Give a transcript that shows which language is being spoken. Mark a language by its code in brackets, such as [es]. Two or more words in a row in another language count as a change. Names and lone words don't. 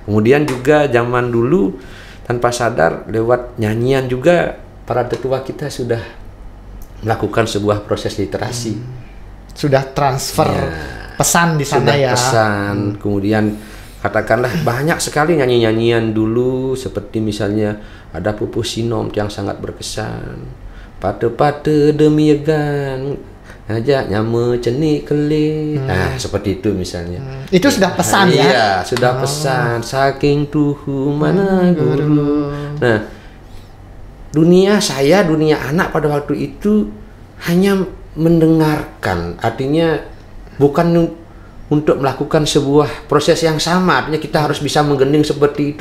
[id] Kemudian juga zaman dulu tanpa sadar lewat nyanyian juga para tetua kita sudah melakukan sebuah proses literasi. Sudah transfer pesan di sana ya. Pesan, kemudian katakanlah banyak sekali nyanyi-nyanyian dulu, seperti misalnya ada Pupuh Sinom yang sangat berkesan. [ban] Pate-pate demi egan, ajak nyama cenik kelih. [id] Nah, seperti itu misalnya. Itu sudah pesan ya? Iya, sudah pesan. [ban] Saking tuhu mana guru. [id] Nah, dunia anak pada waktu itu hanya mendengarkan, artinya bukan untuk melakukan sebuah proses yang sama, artinya kita harus bisa menggending seperti itu